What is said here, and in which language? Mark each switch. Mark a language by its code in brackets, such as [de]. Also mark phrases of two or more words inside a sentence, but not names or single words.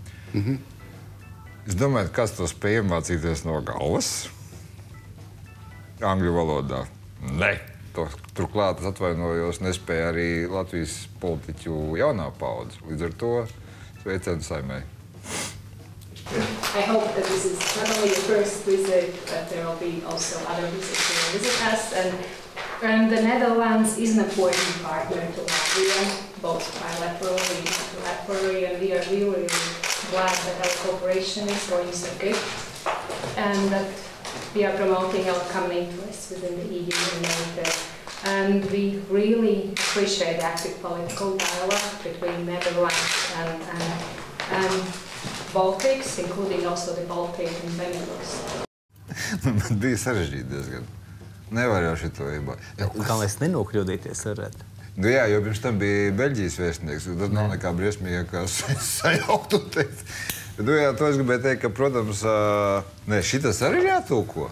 [lv] Es domāju, kas to spēj iemācīties no galvas? Angļu valodā. Ne. Turklāt, es atvainojos, nespēja arī Latvijas politiķu jaunā paudze. Līdz ar to sveicienu Saeimai. [en] I hope that this is not only your first visit, but there will be also other visits who will visit us. And the Netherlands is an important partner to Latvia, both bilaterally and multilaterally, and we are really glad that our cooperation is going so good, and that we are promoting our common interests within the EU and NATO. And we really appreciate active political dialogue between Netherlands and Baltics, including also the Baltic and Benelux. [lv] Bija sarežģīti diezgan. Nevar jau šito iebāt. Kā mēs nenokļūdīties varētu? Jā, jo pirms tam bija Beļģijas vēstnieks, tad nav nekā briesmīgākā sajaukt un teikt. Jā, to es gribēju teikt, ka, protams, šitas arī ir jātūko.